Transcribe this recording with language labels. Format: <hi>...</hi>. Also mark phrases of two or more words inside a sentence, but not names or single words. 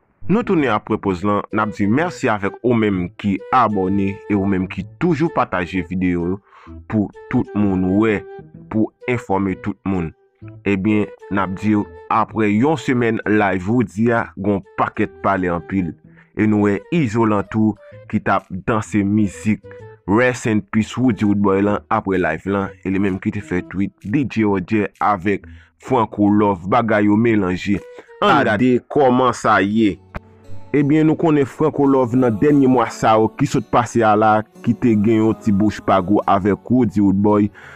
<ht>Nou tounen apre poz lan, n ap di mèsi avèk ou menm ki abòne e ou menm ki toujou pataje videyo pou tout moun wè, pou enfòme tout moun. Ebyen, n ap di apre yon semèn live Woodzy a, gon pakèt pale anpil. E nou wè Isolant tou ki t ap danse mizik.</ht> <en>Rest in peace</en> <ht>Woodzy Woodboy lan apre live lan. E li menm ki te fè tweet D J O J avèk Franco Love bagay yo melanje. An gade kòman sa ye. Ebyen nou konnen Franco Love nan denye mwa sa yo ki sot pase a la ki te gen yon ti bouch pagou avèk Woodzy Woodboy.</ht>